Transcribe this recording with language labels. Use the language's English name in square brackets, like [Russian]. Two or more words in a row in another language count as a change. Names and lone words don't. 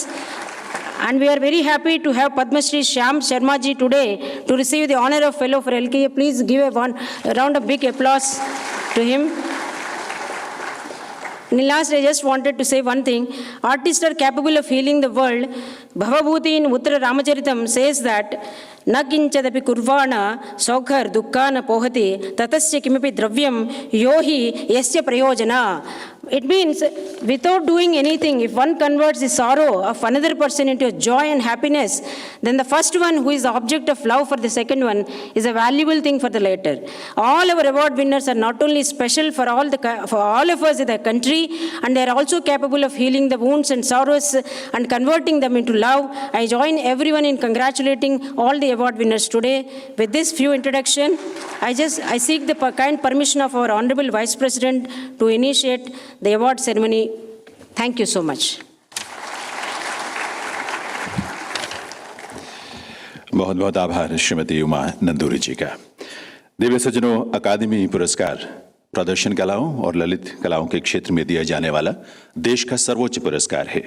[English] And we are very happy to have Padma Shri Shyam Sharma ji today to receive the honor of Fellow for LKA. Please give a round of big applause to him. And last, I just wanted to say one thing. Artists are capable of healing the world. Bhavabhuti in Uttara Ramacharitam says that [Sanskrit] न किञ्चिदपि कुर्वाणः सौख्यैः दुःखानि अपोहति तत्तस्य किमपि द्रव्यं यो हि यस्य प्रयोजनः. [English] It means without doing anything, if one converts the sorrow of another person into joy and happiness, then the first one, who is the object of love for the second one, is a valuable thing for the latter. All our award winners are not only special for all of us in the country, and they are also capable of healing the wounds and sorrows and converting them into love. I join everyone in congratulating all the award winners today. With this few introduction, I seek the kind permission of our Honorable Vice President to initiate the award ceremony. Thank you so much. [Hindi] बहुत बहुत आभार श्रीमती उमा नंदूरी जी का। दिव्य सज्जनों, अकादमी पुरस्कार प्रदर्शन कलाओं और ललित कलाओं के क्षेत्र में दिया जाने वाला देश का सर्वोच्च पुरस्कार है।